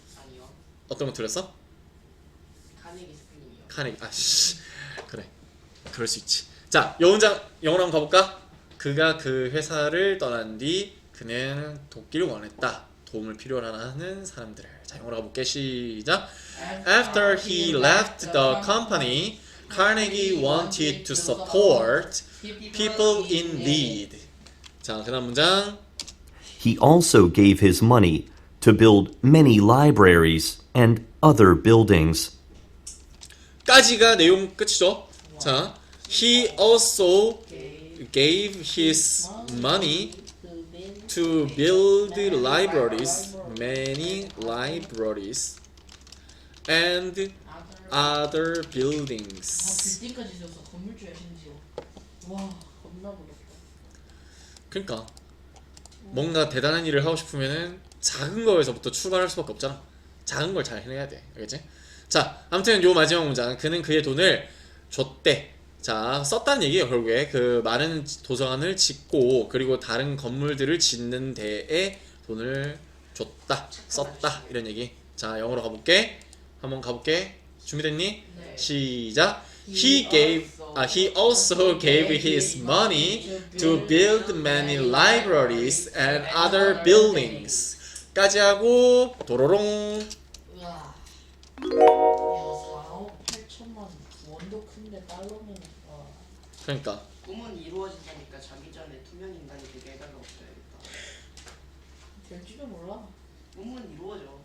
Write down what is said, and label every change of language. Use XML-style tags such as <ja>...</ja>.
<ko>아니요. 어떤 거 들었어? 카네기 스프링이요. 카네기. 아씨, 그래, 그럴 수 있지. 자, 요 문장 영어로 한번 가볼까? 그가 그 회사를 떠난 뒤 그는 돕기를 원했다. 도움을 필요로 하는 사람들을. 자, 영어로 가볼게. 시작.</ko> <en>After he left the company, Carnegie wanted to support people in need.</en> <ko>자, 그다음 문장.</ko> <en>He also gave his money to build many libraries and other buildings.</en> <ko>까지가 내용 끝이죠.</ko> <en>자, he also gave his money to build libraries, many libraries, and other buildings.</en> <ko>빌딩까지 지어서 건물주야 심지어. 와 겁나 부럽다. 그러니까 뭔가 대단한 일을 하고 싶으면은 작은 거에서부터 출발할 수밖에 없잖아. 작은 걸 잘 해내야 돼. 알겠지? 자, 아무튼 요 마지막 문장. 그는 그의 돈을 줬대. 자, 썼다는 얘기예요. 결국에 그 많은 도서관을 짓고 그리고 다른 건물들을 짓는 데에 돈을 줬다, 썼다 이런 얘기. 자, 영어로 가볼게. 한번 가볼게. 준비됐니? 네. 시작.</ko> <en>He also gave his money to build many libraries and other buildings.</en> <ko>까지 하고 도로롱. 우와. 야 4억 8천만 원도 큰데 달러면 와. 그러니까 꿈은 이루어진다니까 자기 전에 투명 인간이 되게 해달라고 써야겠다. 될지도 몰라. 꿈은 이루어져.</ko>